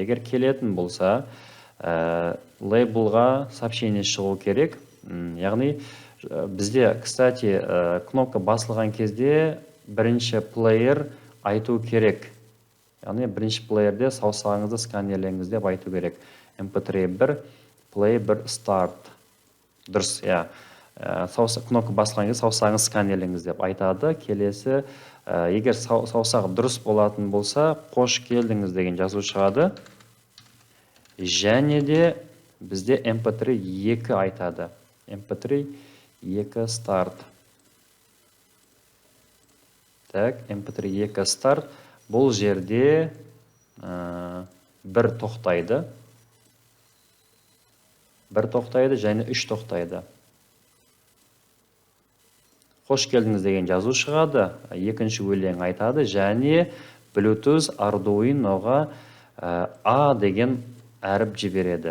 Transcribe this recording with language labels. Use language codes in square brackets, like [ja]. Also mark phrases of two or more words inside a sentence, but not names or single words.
[kk] Егер келетін болса, лейблға сообщение шығу керек. Яғни бізде, кстати, кнопка басылған кезде бірінші плеер айту керек. Яғни бірінші плеерде саусағыңызды сканерлеңіз деп айту керек. [en] MP3 1, play 1, start. [kk] Дұрыс, кнопка басылған кезде саусағыңыз сканерлеңіз деп айтады. Келесі, егер саусақ дұрыс болатын болса, қош келдіңіз деген жазу шығады. Және де бізде MP3 2 айтады. [en] MP3 2 start. Так, MP3 2 start. [kk] Бұл жерде бір тоқтайды. Бір тоқтайды және үш тоқтайды. Қош келдіңіз деген жазу шығады. Екінші өлең айтады және Bluetooth Arduino'ға A деген әріп жібереді.